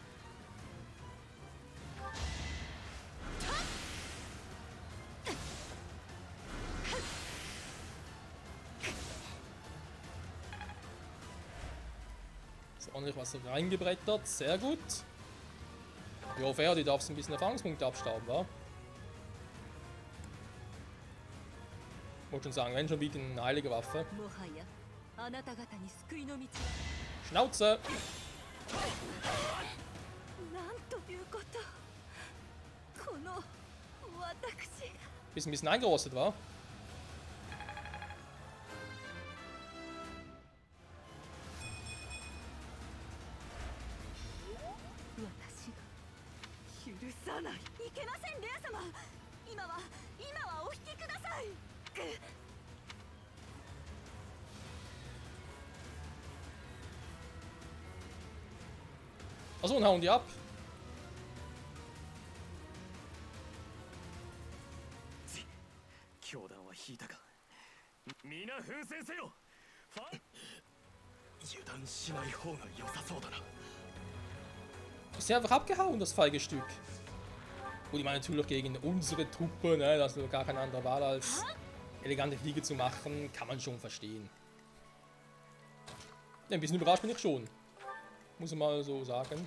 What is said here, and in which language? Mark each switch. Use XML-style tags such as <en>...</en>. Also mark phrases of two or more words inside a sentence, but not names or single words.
<de>Ist ordentlich was reingebrettert, sehr gut. Ja, fair, die darfst ein bisschen Erfahrungspunkte abstauben, wa? Wollte schon sagen, wenn schon wieder eine heilige Waffe.</de> <ja>もはやあなた方に救いの道は</ja> <de>Schnauze!</de> <ja>なんということこの私が</ja> <de>Bist ein bisschen eingerostet, wa?</de> <ja>私が許さないいけませんレア様今はお引きください</ja> <de>Achso, und hauen die ab.</de> <ja>教団は引いたか。皆奮戦せよ。油断しない方が良さそうだな。</ja> <de>Ist ja einfach abgehauen, das feige Stück. Gut, ich meine natürlich gegen unsere Truppe, ne, das ist gar keine andere Wahl als elegante Fliege zu machen, kann man schon verstehen. Ja, ein bisschen überrascht bin ich schon. Muss ich mal so sagen.</de>